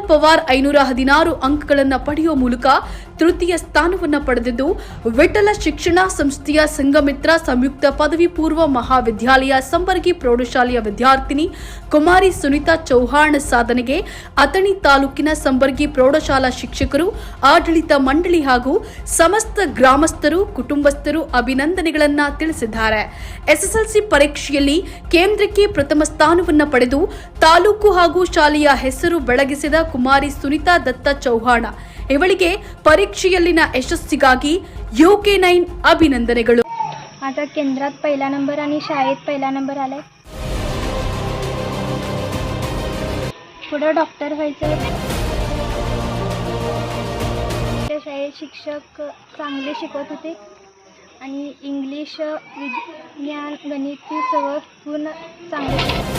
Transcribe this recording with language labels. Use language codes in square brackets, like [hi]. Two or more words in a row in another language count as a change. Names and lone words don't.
[kn] ಪವಾರ್ 516 ಅಂಕಗಳನ್ನು ಪಡೆಯುವ ಮೂಲಕ ತೃತೀಯ ಸ್ಥಾನವನ್ನು ಪಡೆದಿದ್ದು, ವಿಠಲ ಶಿಕ್ಷಣ ಸಂಸ್ಥೆಯ ಸಂಘಮಿತ್ರ ಸಂಯುಕ್ತ ಪದವಿ ಪೂರ್ವ ಮಹಾವಿದ್ಯಾಲಯ ಸಂಬರ್ಗಿ ಪ್ರೌಢಶಾಲೆಯ ವಿದ್ಯಾರ್ಥಿನಿ ಕುಮಾರಿ ಸುನಿತಾ ಚೌಹಾಣ್ ಸಾಧನೆಗೆ ಅಥಣಿ ತಾಲೂಕಿನ ಸಂಬರ್ಗಿ ಪ್ರೌಢಶಾಲಾ ಶಿಕ್ಷಕರು, ಆಡಳಿತ ಮಂಡಳಿ ಹಾಗೂ ಸಮಸ್ತ ಗ್ರಾಮಸ್ಥರು, ಕುಟುಂಬಸ್ಥರು ಅಭಿನಂದನೆಗಳನ್ನು ತಿಳಿಸಿದ್ದಾರೆ. ಎಸ್ಎಸ್ಎಲ್ಸಿ ಪರೀಕ್ಷೆಯಲ್ಲಿ ಕೇಂದ್ರಕ್ಕೆ ಪ್ರಥಮ ಸ್ಥಾನವನ್ನು ಪಡೆದು ತಾಲೂಕು ಹಾಗೂ ಶಾಲೆಯ ಹೆಸರು ಬೆಳಗಿಸಿದ ಕುಮಾರಿ ಸುನಿತಾ ದತ್ತಾ ಚೌಹಾಣ್ ಇವಳಿಗೆ ಪರೀಕ್ಷೆಯಲ್ಲಿನ ಯಶಸ್ಸಿಗಾಗಿ UK9 ಅಭಿನಂದನೆಗಳು. [mr] आता केंद्रात पहिला नंबर आणि शाळेत पहिला नंबर आलाय. पुढे डॉक्टर व्हायचं. त्या शाळेत शिक्षक चांगले शिकवत होते आणि इंग्लिश, विज्ञान, गणित सगळं पूर्ण चांगले.